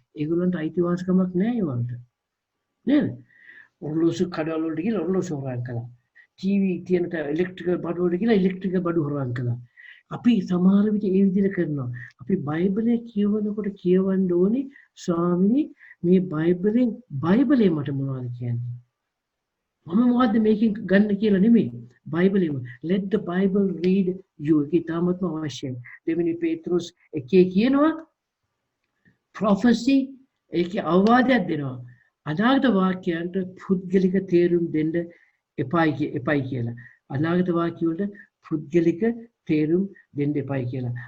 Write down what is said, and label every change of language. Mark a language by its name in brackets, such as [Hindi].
[Sinhala] ඒගොල්ලන්ට අයිතිවාසිකමක් නැහැ ඒවලට. නේද? ඔරලෝසු කඩවල වලට ගිහලා ඔරලෝසු හොරාන් කළා. ටීවී තියෙන ඉලෙක්ට්‍රිකල් බඩු වලට ගිහලා ඉලෙක්ට්‍රිකල් බඩු හොරාන් කළා. අපි සමහර විට ඒ විදිහට කරනවා. අපි බයිබලයේ කියවනකොට කියවන්න ඕනේ ස්වාමීනි මේ බයිබලයේ මට මොනවද කියන්නේ? මම මොකද්ද මේකෙන් ගන්න කියලා නෙමෙයි. බයිබලෙම [English] let the bible read you. [Sinhala] ඒක තාමත් අවශ්‍යයි. දෙවෙනි පේත්‍රුස් 1 කියනවා prophecy ඒකේ අවවාදයක් දෙනවා. අනාගත වාක්‍යයන්ට පුද්ගලික තේරුම් දෙන්න එපයි කියලා. අනාගත වාක්‍ය වලට පුද්ගලික තේරුම් දෙන්න එපයි කියලා.